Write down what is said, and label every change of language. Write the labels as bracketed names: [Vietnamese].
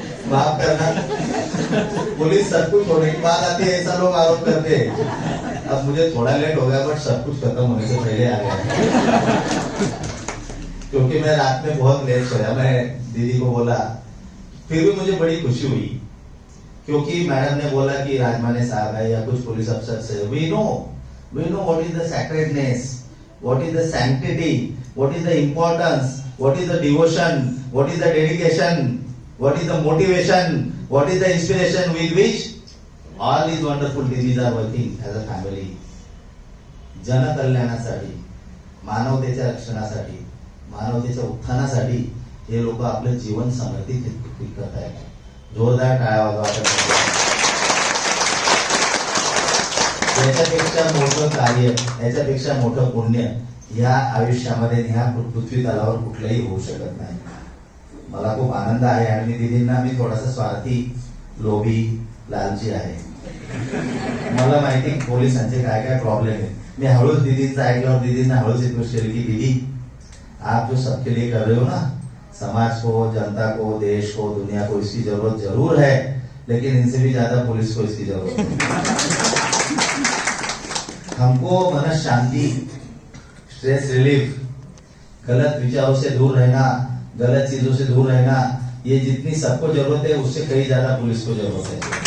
[Hindi] माफ करना, पुलिस सब कुछ होने के बाद आती है ऐसा लोग आरोप करते हैं। अब मुझे थोड़ा लेट हो गया बट सब कुछ खत्म होने से पहले आ गया, क्योंकि मैं रात में बहुत लेट सोया। मैं दीदी को बोला, फिर भी मुझे बड़ी खुशी हुई क्योंकि मैडम ने बोला कि राजमाने साहब है या कुछ पुलिस अफसर से, [English] we know what is the sacredness, what is the sanctity, what is the importance, what is the devotion, what is the dedication, what is the motivation, what is the inspiration with which all these wonderful deities are working as a family. [Marathi] जन कल्याणासाठी, मानवतेच्या रक्षणासाठी, मानवतेच्या उत्थानासाठी हे लोक आपलं जीवन समर्पित करत आहेत। जोरदार टाळ्या वाजवा। याच्यापेक्षा मोठं कार्य, याच्यापेक्षा मोठं पुण्य या आयुष्यामध्ये ह्या पृथ्वी तलावर कुठलंही होऊ शकत नाही। मला खूप आनंद आहे आणि दीदींना मी थोडासा स्वार्थी, लोभी, लालची आहे। मला माहिती पोलिसांचे काय काय प्रॉब्लेम आहे। मी हळूच दीदींचं ऐकल्यावर दीदींना हळूच रिक्वेस्ट केली की [Hindi] दीदी आप जो सबके लिए कर रहे हो ना, समाज को, जनता को, देश को, दुनिया को इसकी जरूरत जरूर है, लेकिन इनसे भी ज्यादा पुलिस को इसकी जरूरत है। हमको मन शांति, स्ट्रेस रिलीफ, गलत विचारों से दूर रहना, गलत चीजों से दूर रहना, ये जितनी सबको जरूरत है उससे कहीं ज्यादा पुलिस को जरूरत है।